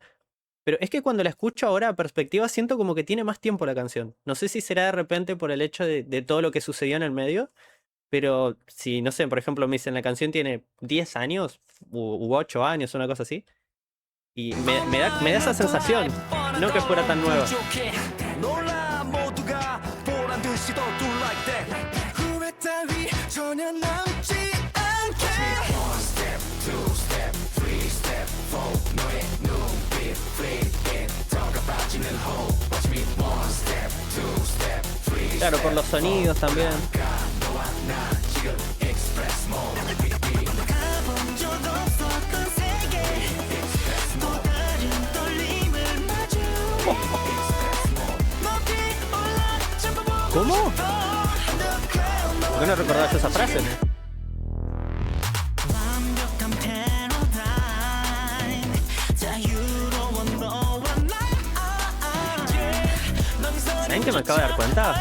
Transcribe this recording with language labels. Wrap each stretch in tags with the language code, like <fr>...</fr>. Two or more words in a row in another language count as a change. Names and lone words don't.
<es>Pero es que cuando la escucho ahora a perspectiva siento como que tiene más tiempo la canción. No sé si será de repente por el hecho de todo lo que sucedió en el medio. Pero si, no sé, por ejemplo, me dicen la canción tiene 10 años u 8 años, una cosa así. Y me da esa sensación, no que fuera tan nueva.</es> <ko>놀라 모두가 보란 듯이 더</ko> <en>do like that</en> <ko>후회 따위 전혀 남지 않게</ko> <en>One step, two step, three step, four</en> <ko>너의 눈빛</ko> <en>flip it</en> <ko>더가 빠지는</ko> <en>hope Watch me one step, two step, three step</en> <es>Claro, por los sonidos también.</es> <ko>너와 나 지금</ko> <en>express mode</en> <ko>가본 적 없었던 세계 또 다른 떨림을 마주해</ko> <es>¿Cómo? ¿Por qué no recordabas esa frase? ¿Saben que me acabo de dar cuenta?</es>